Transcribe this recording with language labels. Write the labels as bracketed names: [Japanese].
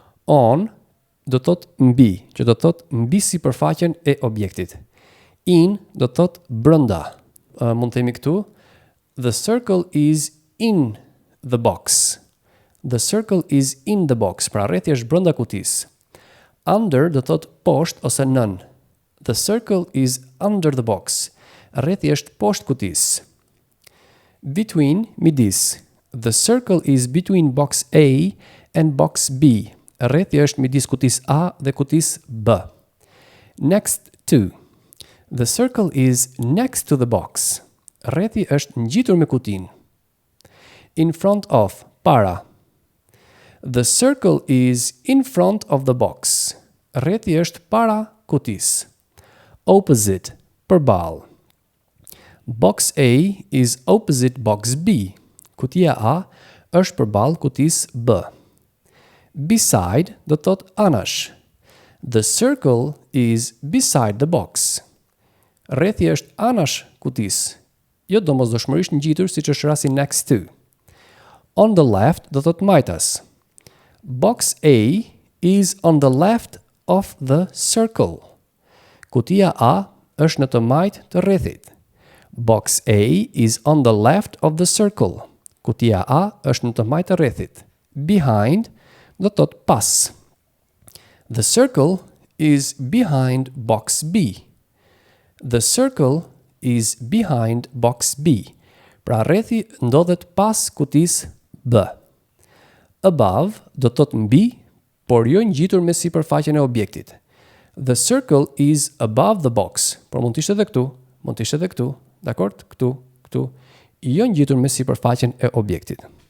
[Albanian] On do të thotë mbi, që do të thotë mbi sipërfaqen e objektit. In do të thotë brenda. Mund të themi këtu, [English] the circle is in the box. The circle is in the box, [Albanian] pra rrethi është brenda kutisë. Under do të thotë poshtë ose nën. [English] The circle is under the box. [Albanian] Rrethi është poshtë kutisë. Between, midis. [English] The circle is between box A and box B. [Albanian] Rrethi është midis kutisë A dhe kutisë B. [English] Next to. The circle is next to the box. [Albanian] Rrethi është ngjitur me kutinë. [English] In front of, para. The circle is in front of the box. [Albanian] Rrethi është para kutisë. Opposite, përballë. [English] Box A is opposite box B. [Albanian] Kutia A është përballë kutisë B. Beside do të thotë anash. [English] The circle is beside the box. [Albanian] Rrethi është anash kutisë, jo domosdoshmërisht ngjitur siç është rasti next to. On the left do të thotë majtas. [English] Box A is on the left of the circle. [Albanian] Kutia A është në të majtë të rrethit. [English] Box A is on the left of the circle. [Albanian] Kutia A është në të majtë të rrethit. Behind do të thotë pas. [English] The circle is behind box B. The circle is behind box B. [Albanian] Pra rrethi ndodhet pas kutisë B. Above do të thotë mbi, por jo ngjitur me sipërfaqen e objektit. [English] The circle is above the box. [Albanian] Por mund të ishte edhe këtu, mund të ishte edhe këtu, dakord? Këtu, këtu, jo ngjitur me sipërfaqen e objektit.